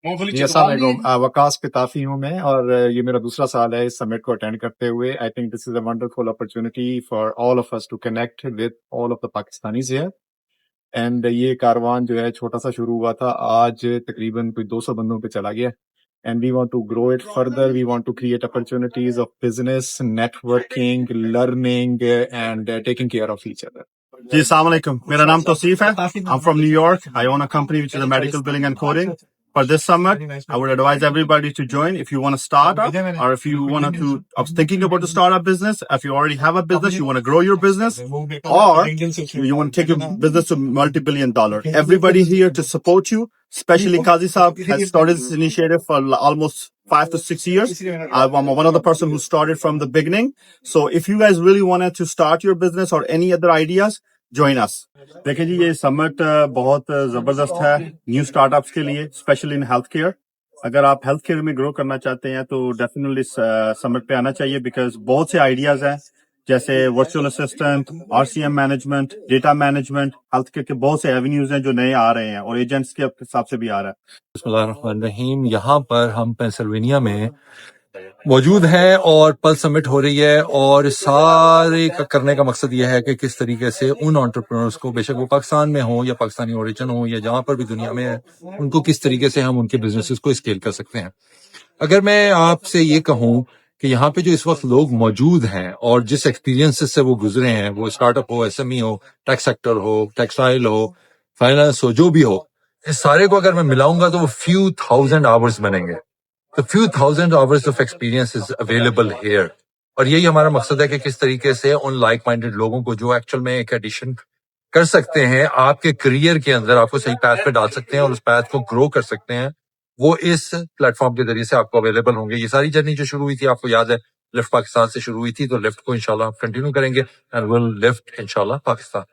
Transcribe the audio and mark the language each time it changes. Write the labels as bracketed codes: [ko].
[ur] جی السلام علیکم، وقاص پتافی ہوں میں، اور یہ میرا دوسرا سال ہے اس سمٹ کو اٹینڈ کرتے ہوئے۔ [en] I think this is a wonderful opportunity for all of us to connect with all of the Pakistanis here. [ur] And یہ کاروان جو ہے چھوٹا سا شروع ہوا تھا، آج تقریباً کوئی 200 بندوں پہ چلا گیا، [en] and we want to grow it further. We want to create opportunities of business, networking, learning, and taking care of each other. [ur] جی السلام علیکم، میرا نام توصیف ہے. [en] I'm from New York. I own a company which is a medical billing and coding. For this summit, I would advise everybody to join if you want to start up, or if you want to, I was thinking about to start a business, if you already have a business, you want to grow your business, or you want to take your business to multi-billion dollar. Everybody here to support you, especially Qazi Saab has started this initiative for almost 5 to 6 years. I'm one of the person who started from the beginning. So if you guys really wanted to start your business or any other ideas, join us. [ur] دیکھیں جی، یہ سمٹ بہت زبردست ہے new start ups کے لیے، especially in health care. اگر آپ health care میں گرو کرنا چاہتے ہیں تو ڈیفینیٹلی سمٹ پہ آنا چاہیے، بیکاز بہت سے آئیڈیاز ہیں جیسے virtual assistant, RCM management, data management. Health care کے بہت سے ایونیوز ہیں جو نئے آ رہے ہیں اور ایجنٹس کے حساب سے بھی آ رہا ہے. بسم اللہ الرحمن الرحیم. یہاں پر ہم پینسلوینیا میں موجود ہیں اور پلس سمٹ ہو رہی ہے، اور سارے کا کرنے کا مقصد یہ ہے کہ کس طریقے سے ان انٹرپرینورز کو، بے شک وہ پاکستان میں ہوں یا پاکستانی اوریجن ہوں یا جہاں پر بھی دنیا میں ہے، ان کو کس طریقے سے ہم ان کے بزنسز کو اسکیل کر سکتے ہیں. اگر میں آپ سے یہ کہوں کہ یہاں پہ جو اس وقت لوگ موجود ہیں اور جس ایکسپیرینس سے وہ گزرے ہیں، وہ اسٹارٹ اپ ہو، SME ہو، ٹیک سیکٹر ہو، ٹیکسٹائل ہو، فائنانس ہو، جو بھی ہو، اس سارے کو اگر میں ملاؤں گا تو وہ [en] few thousand hours [ur] بنیں گے. [en] The few thousand hours of experience is available here. [ur] اور یہی ہمارا مقصد ہے کہ کس طریقے سے ان لائک مائنڈیڈ لوگوں کو جو ایکچوئل میں ایک ایڈیشن کر سکتے ہیں آپ کے کریئر کے اندر، آپ کو صحیح پیتھ پہ ڈال سکتے ہیں اور اس پیتھ کو گرو کر سکتے ہیں، وہ اس پلیٹ فارم کے ذریعے سے آپ کو اویلیبل ہوں گے. یہ ساری جرنی جو شروع ہوئی تھی، آپ کو یاد ہے لفٹ پاکستان سے شروع ہوئی تھی، تو لفٹ کو انشاءاللہ آپ کنٹینیو کریں گے [en] and will lift [ur] انشاءاللہ پاکستان.